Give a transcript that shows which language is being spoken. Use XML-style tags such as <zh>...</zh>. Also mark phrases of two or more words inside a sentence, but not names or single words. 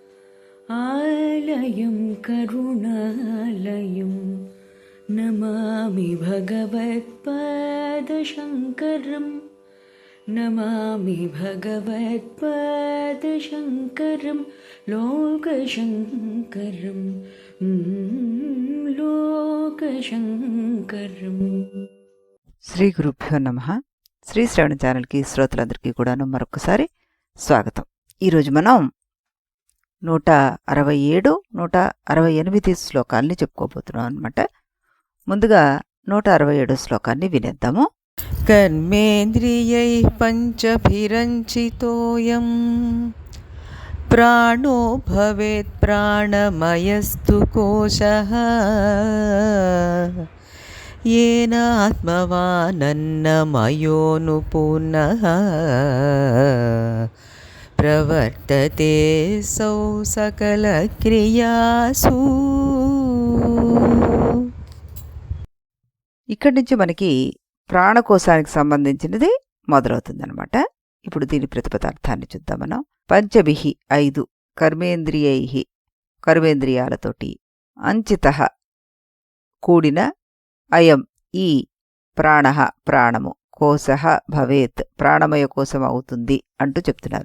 <sa>आलयं करुणालयम् नमामि भगवत्पादशङ्करं नमामि भगवत्पादशङ्करं लोकशङ्करं लोकशङ्करम्। శ్రీ గురుభ్యో నమః.</sa> <te>శ్రీ శ్రవణ ఛానల్కి శ్రోతలందరికీ కూడాను మరొకసారి స్వాగతం. ఈరోజు మనం 167, 168 శ్లోకాల్ని చెప్పుకోబోతున్నాం అనమాట. ముందుగా 167 శ్లోకాన్ని వినేద్దాము.</te> <sa>కర్మేంద్రియై పంచభిరంచితోయం ప్రాణో భవేత్ ప్రాణమయస్తు కోశః येन आत्मवानन्नमयोऽनुपूर्णः प्रवर्तते सौ सकलक्रियासु.</sa> <te>ఇక్కడి నుంచి మనకి ప్రాణకోశానికి సంబంధించినది మొదలవుతుందన్నమాట. ఇప్పుడు దీని ప్రతిపదార్థాన్ని చూద్దాం మనం. పంచభిః 5 కర్మేంద్రియైః కర్మేంద్రియాలతోటి అంచితః కూడిన అయం ఈ ప్రాణః ప్రాణము కోశః భవేత్ ప్రాణమయ కోశం అవుతుంది అంటూ చెప్తున్నారు.</te>